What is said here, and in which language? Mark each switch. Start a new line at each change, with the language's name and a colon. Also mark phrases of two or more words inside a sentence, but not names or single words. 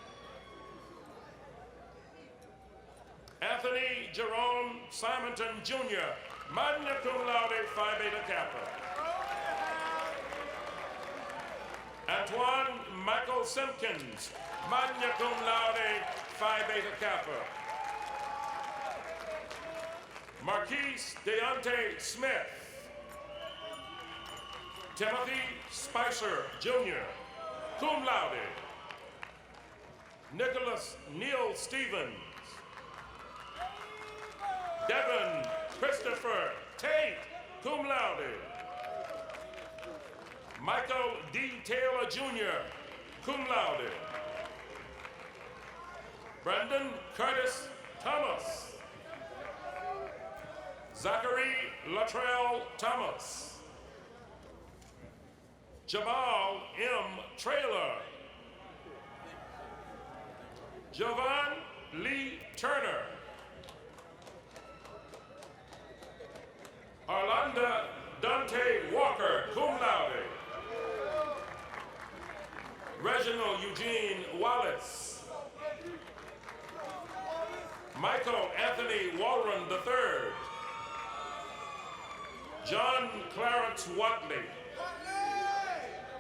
English: Anthony Jerome Simonton Jr.,
Latin: magna cum laude, Phi Beta Kappa.
English: Antoine Michael Simpkins,
Latin: magna cum laude,
English: Phi Beta Kappa. Marquise Deontay Smith. Timothy Spicer Jr.,
Latin: cum laude.
English: Nicholas Neil Stevens. Devin Christopher Tate,
Latin: cum laude.
English: Michael D. Taylor Jr.,
Latin: cum laude.
English: Brandon Curtis Thomas. Zachary Latrell Thomas. Jamal M. Traylor. Jovan Lee Turner. Arlanda Dante Walker,
Latin: cum laude.
English: Reginald Eugene Wallace. Michael Anthony Walron III. John Clarence Watley.